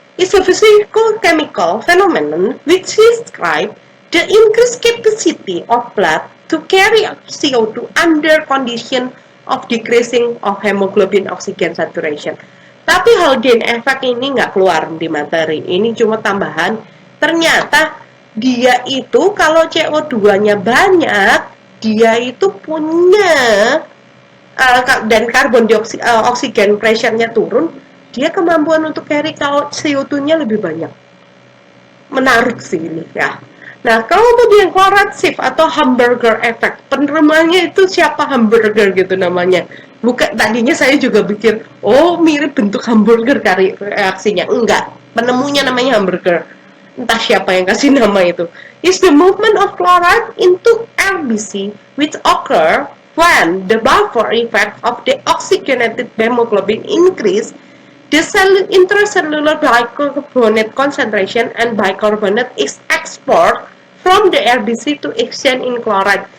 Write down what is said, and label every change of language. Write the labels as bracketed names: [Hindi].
[English] It's a physical chemical phenomenon which describes the increased capacity of blood to carry CO2 under condition of decreasing of hemoglobin oxygen saturation. [Indonesian] Tapi Haldane effect ini nggak keluar di materi. Ini cuma tambahan. Ternyata dia itu kalau CO2-nya banyak, dia itu punya dan karbon dioksida, oksigen pressure-nya turun, dia kemampuan untuk carry CO2-nya lebih banyak. Menarik sih ini ya. Nah, kalau kemudian chloride shift atau hamburger effect, penerimanya itu siapa hamburger gitu namanya. Bukan, tadinya saya juga pikir, oh mirip bentuk hamburger kali reaksinya. Enggak, penemunya namanya hamburger. Entah siapa yang kasih nama itu. [English] Is the movement of chloride into RBC which occur when the buffer effect of the oxygenated hemoglobin increase, the intracellular bicarbonate concentration and bicarbonate is export from the RBC to exchange in chloride.